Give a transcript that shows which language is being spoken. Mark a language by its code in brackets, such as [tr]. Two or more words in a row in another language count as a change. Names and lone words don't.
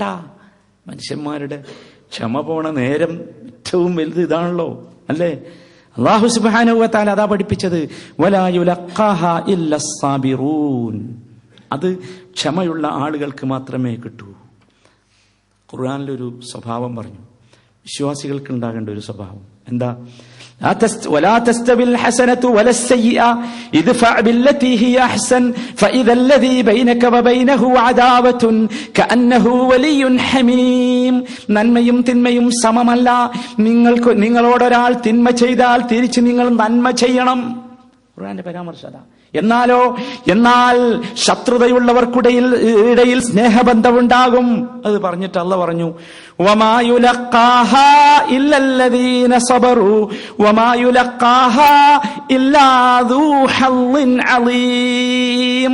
[ml] മനുഷ്യന്മാരുടെ ക്ഷമ പോണ നേരം ഏറ്റവും വലുത് ഇതാണല്ലോ, അല്ലേ? [ar] الله سبحانه وتعالى [ml] അതാ പഠിപ്പിച്ചത്, [ar] ولا يلقاها إلا الصابرون. [ml] അത് ക്ഷമയുള്ള ആളുകൾക്ക് മാത്രമേ കിട്ടൂ. ഖുർആനിലൊരു സ്വഭാവം പറഞ്ഞു, വിശ്വാസികൾക്ക് ഉണ്ടാകേണ്ട ഒരു സ്വഭാവം എന്താ? [ar] ولا تستوي الحسنة ولا السيئة ادفع بالتي هي أحسن فإذا الذي بينك وبينه عداوة كأنه ولي حميم. [ml] നന്മയും തിന്മയും സമമല്ല. നിങ്ങളോടൊരാൾ തിന്മ ചെയ്താൽ തിരിച്ച് നിങ്ങൾ നന്മ ചെയ്യണം. ഖുർആന്റെ പരാമർശത. എന്നാൽ ശത്രുതയുള്ളവർക്കിടയിൽ സ്നേഹബന്ധമുണ്ടാകും. അത് പറഞ്ഞിട്ട് അല്ലാഹു പറഞ്ഞു, [ar] وما يلقاها إلا الذين صبروا وما يلقاها إلا ذو حظ عظيم.